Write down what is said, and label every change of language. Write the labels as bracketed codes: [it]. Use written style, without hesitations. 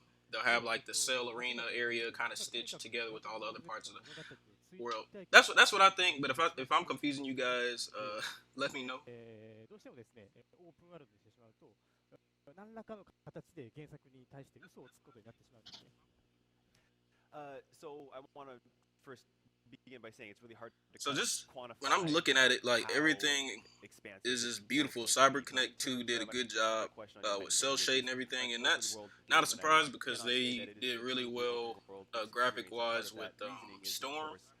[en] They'll have like the Cell Arena area kind of stitched together with all the other parts of the world. That's what I think. But if I'm confusing you guys, let me know. [ja] どうしてもですね、オープンワールドにしてしまうと、何らかの形で原作に対して嘘をつくことになってしまうんですね。 [en] So I want to first begin by saying it's really hard to So just quantify when I'm looking at it, like everything is just beautiful. CyberConnect 2 did a good job with cell shade and everything, and that's not a surprise because they did really well graphic-wise with Storm.